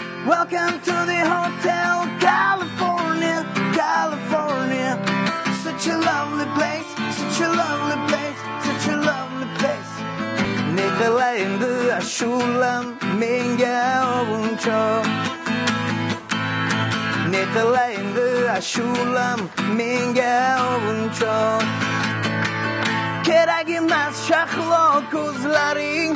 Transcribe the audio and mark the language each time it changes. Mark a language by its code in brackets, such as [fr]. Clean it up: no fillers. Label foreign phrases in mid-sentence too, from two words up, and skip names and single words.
[en] Welcome to the Hotel California, California. Such a lovely place, such a lovely place, such a lovely place. [uz] Ne qilaydi ashulam menga ovuncho. Ne qilaydi ashulam menga ovuncho. Kerak emas shahlo ko'zlaring.